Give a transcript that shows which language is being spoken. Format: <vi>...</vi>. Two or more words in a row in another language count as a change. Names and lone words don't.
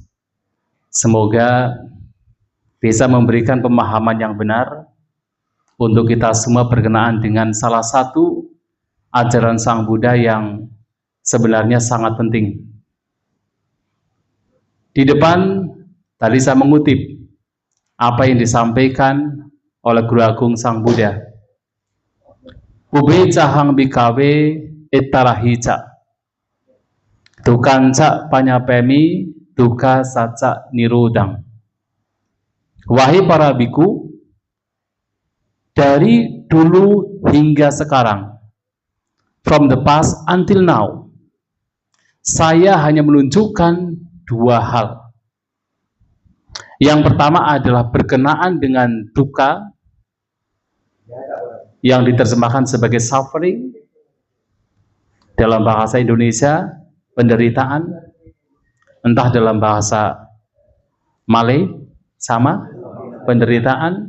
<id>Semoga bisa memberikan pemahaman yang benar untuk kita semua berkenaan dengan salah satu ajaran Sang Buddha yang sebenarnya sangat penting. Di depan tadi saya mengutip apa yang disampaikan oleh Guru Agung Sang Buddha.</id> <pi>Ubhe cahang bhikkhave ittarahica dukanca panyapemi duka saca nirodang.</pi> <id>Wahai para biku, dari dulu hingga sekarang,</id> <en>from the past until now,</en> <id>saya hanya menunjukkan dua hal. Yang pertama adalah berkenaan dengan duka yang diterjemahkan sebagai suffering, dalam bahasa Indonesia penderitaan, entah dalam bahasa Malay sama penderitaan.</id>